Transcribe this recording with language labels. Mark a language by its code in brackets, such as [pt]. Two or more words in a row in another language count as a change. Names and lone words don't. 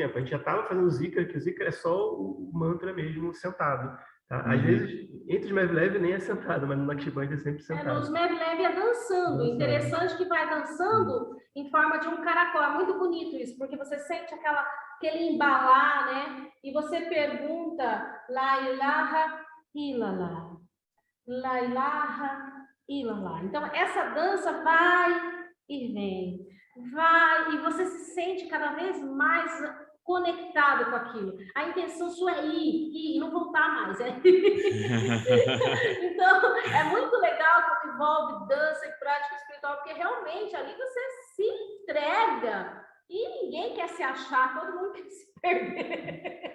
[pt] A gente já estava fazendo o zikra, que o zikra é só o mantra mesmo, sentado. Tá? Às vezes, entre os Mevlev nem é sentado, mas no Naqshbandi é sempre sentado. Nos Mevlev é dançando. Interessante que vai dançando em forma de um caracol. É muito bonito isso, porque você sente aquele embalar, né? E você pergunta, [ar] لا إله إلا الله. لا إله إلا الله. [pt] Então, essa dança vai e vem. Vai, e você se sente cada vez mais conectado com aquilo. A intenção sua é ir e não voltar mais. Então, é muito legal quando envolve dança e prática espiritual, porque realmente ali você se entrega e ninguém quer se achar, todo mundo quer se perder.